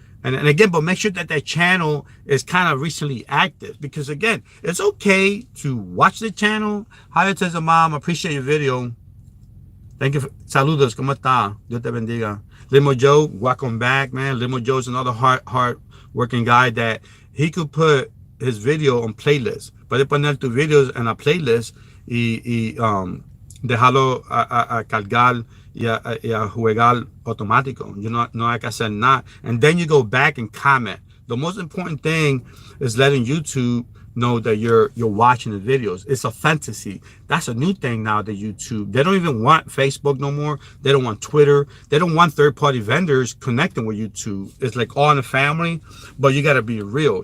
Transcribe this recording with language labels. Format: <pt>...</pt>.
<en>And again, but make sure that channel is kind of recently active, because again, it's okay to watch the channel. Hi, Tessa Mom, appreciate your video. Thank you.</en> <es>Saludos, ¿cómo está? Dios te bendiga. Limo Joe, welcome back, man.</es> <en>Limo Joe is another hard working guy that he could put his video on playlist.</en> <es>Puede poner tus videos en la playlist y dejarlo a cargar y a jugar automático. No hay que hacer nada.</es> <en>And then you go back and comment. The most important thing is letting YouTube know that you're watching the videos. It's a fantasy. That's a new thing now that YouTube. They don't even want Facebook no more. They don't want Twitter. They don't want third-party vendors connecting with YouTube. It's like all in the family, but you got to be real.</en>